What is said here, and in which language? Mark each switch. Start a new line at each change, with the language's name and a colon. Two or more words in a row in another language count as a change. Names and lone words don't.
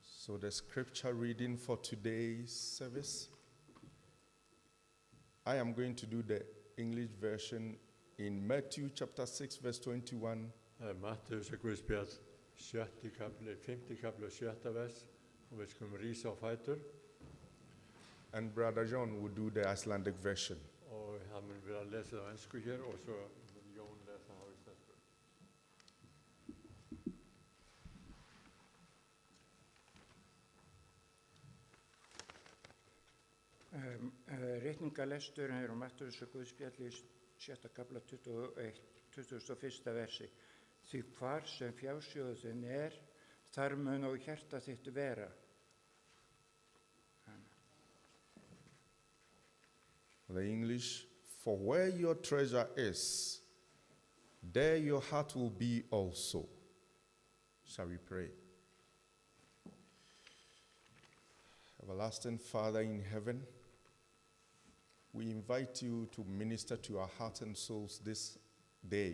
English: So the scripture reading for today's service, I am going to do the English version in Matthew chapter 6 verse 21.
Icelandic: Matteus Guðspjall, 7. kapli, 5. kapli og 7. vers, og við skulum rísa á fætur,
English: And Brother John will do the Icelandic version.
Icelandic: og það mun vera að lesa það á ensku hér, og svo mun Jón lesa það á íslensku. Ritningalesturinn er Matteus Guðspjalli 7. kapla 21. versi. Því hvar sem fjásjóðin þar mun og hjarta þitt vera.
English: The English, for where your treasure is, there your heart will be also. Shall we pray? Everlasting Father in heaven, we invite you to minister to our hearts and souls this day.